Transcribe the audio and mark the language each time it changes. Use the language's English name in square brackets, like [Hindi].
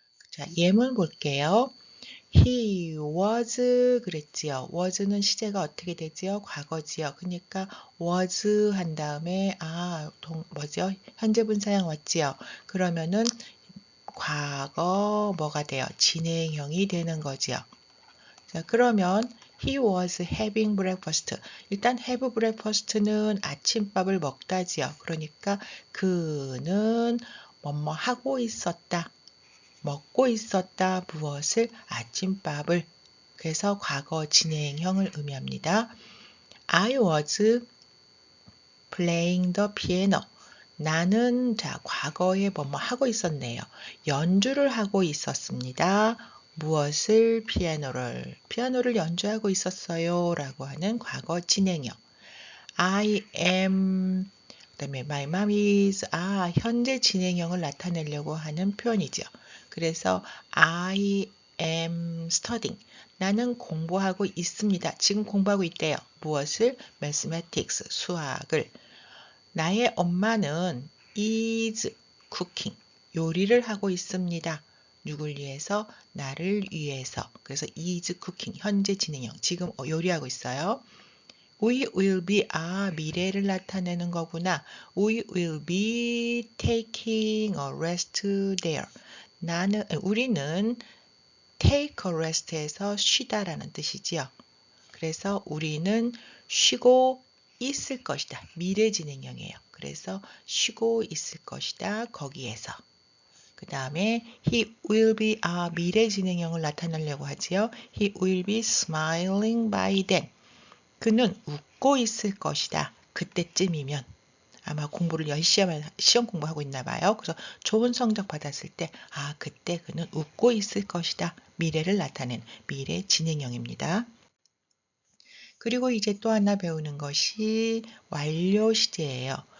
[Korean] 자, 예문 볼게요. [English] He was [Korean] 그랬지요. was는 시제가 어떻게 되지요? 과거지요. 그러니까 was 한 다음에 뭐죠? 현재 분사형 왔지요. 그러면은 과거 뭐가 돼요? 진행형이 되는 거지요. 자, 그러면 [English] he was having breakfast. [Korean] 일단 [English] have breakfast [Korean] 는 아침밥을 먹다지요. 그러니까 그는 뭐뭐 하고 있었다. 먹고 있었다. 무엇을? 아침밥을. 그래서 과거 진행형을 의미합니다. [English] I was playing the piano. [Korean] 나는 과거에 뭐뭐 하고 있었네요. 연주를 하고 있었습니다. 무엇을? 피아노를 연주하고 있었어요. 라고 하는 과거 진행형. [English] I am [Korean] 그다음에 [English] my mom is [Korean] 현재 진행형을 나타내려고 하는 표현이죠. [English] 그래서 I am studying. [Korean] 나는 공부하고 있습니다. 지금 공부하고 있대요. 무엇을? mathematics, 수학을. 나의 엄마는 [English] is cooking. [Korean] 요리를 하고 있습니다. 누굴 위해서? 나를 위해서. 그래서 is cooking, 현재 진행형. 지금 요리하고 있어요. [English] We will be, [Korean] 미래를 나타내는 거구나. [English] We will be taking a rest there. [Korean] 우리는 [English] take a rest [Korean] 에서 쉬다라는 뜻이지요. 그래서 우리는 쉬고 있을 것이다. 미래 진행형이에요. 그래서 쉬고 있을 것이다. 거기에서. 그 다음에 [English] he will be, [Korean] 미래 진행형을 나타내려고 하지요. [English] He will be smiling by then. [Korean] 그는 웃고 있을 것이다. 그때쯤이면. 아마 공부를 열심히 시험 공부하고 있나 봐요. 그래서 좋은 성적 받았을 때 그때 그는 웃고 있을 것이다. 미래를 나타낸 미래 진행형입니다. 그리고 이제 또 하나 배우는 것이 완료 시제예요.